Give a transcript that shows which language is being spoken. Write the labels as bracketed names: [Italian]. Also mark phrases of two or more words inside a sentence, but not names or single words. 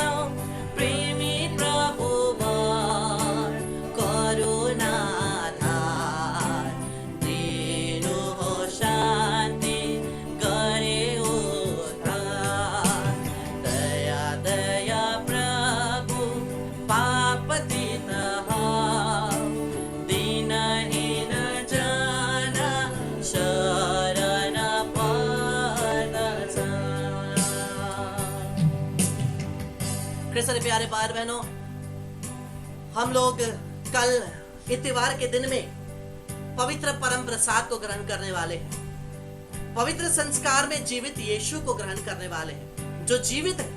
[Nepali] प्रेमी प्रभु वर करुणा धार दिनु हो शान्ति गरे उद्धार। दया दया प्रभु पापतीत दीनहीन जन शरण पर्दछ। [Hindi] कृष्ण प्यारे भाई बहनों, हम लोग कल इतवार के दिन में पवित्र परम प्रसाद को ग्रहण करने वाले हैं। पवित्र संस्कार में जीवित यीशु को ग्रहण करने वाले हैं जो जीवित है।